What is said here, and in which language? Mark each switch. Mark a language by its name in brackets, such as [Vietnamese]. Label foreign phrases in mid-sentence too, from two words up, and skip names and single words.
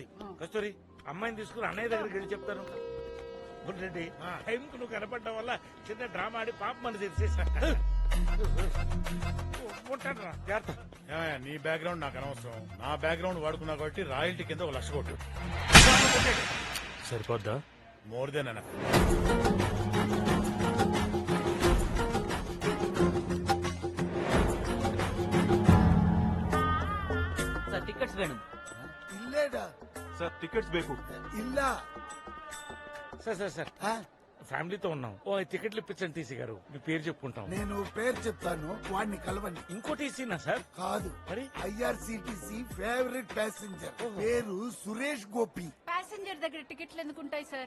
[Telugu] కస్తూరి, అమ్మాయిని తీసుకుని అన్నయ్య దగ్గరికి వెళ్ళి చెప్తాను. రెడ్డి, టైంకు నువ్వు కనపడడం వల్ల చిన్న డ్రామా ఆడి పాప మన తెరిచేసా. ఉంటాను రా, జాగ్రత్త. నీ బ్యాక్గ్రౌండ్ నాకు అనవసరం. నా బ్యాక్గ్రౌండ్ వాడుకున్నా కాబట్టి రాయల్టీ కింద 1 లక్ష కొట్టు. సరిపోద్దా? [English] More than enough. [Kannada] ಸರ್ ಟಿಕೆಟ್ಸ್ ಬೇಡ. ಇಲ್ಲೇಡ ಸರ್ ಟಿಕೆಟ್ಸ್ ಬೇಕು. ಇಲ್ಲ [Telugu] సార్ ఫ్యామిలీతో ఉన్నాం. ఓ టికెట్లు ఇప్పించండి టీసీ గారు. మీ పేరు చెప్పుకుంటాం. నేను పేరు చెప్తాను, వాడిని కలవండి. ఇంకో టీసీనా సార్? కాదు, మరి ఐఆర్సిటిసి ఫేవరెట్ ప్యాసింజర్ పేరు సురేష్ గోపి. ప్యాసింజర్ దగ్గర టికెట్లు ఎందుకుంటాయి సార్?